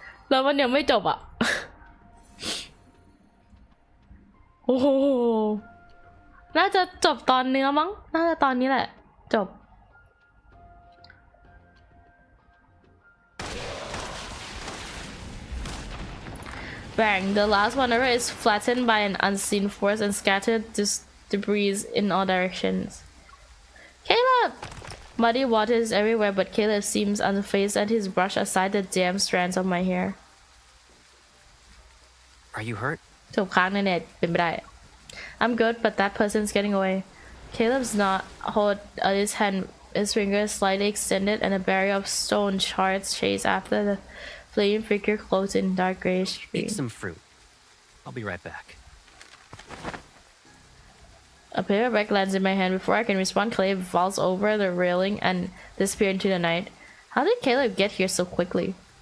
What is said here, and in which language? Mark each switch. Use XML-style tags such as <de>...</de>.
<th>แล้วมันยังไม่จบอ่ะ โอ้โห น่าจะจบตอนเนื้อมั้ง น่าจะตอนนี้แหละ จบ</th> <en>Bang! The last wanderer is flattened by an unseen force and scattered debris in all directions. Caleb! Muddy water is everywhere, but Caleb seems unfazed and he's brushed aside the damn strands of my hair. Are you hurt?</en> <th>ถูกค้างในเน็ตเป็นไปได้</th> <en>I'm good, but that person's getting away. Caleb's not hold his hand, his fingers slightly extended, and a barrier of stone shards chase after the fleeing figure clothed in dark grayish green. Eat some fruit. I'll be right back. A paperback lands in my hand. Before I can respond, Caleb falls over the railing and disappears into the night. How did Caleb get here so quickly?</en>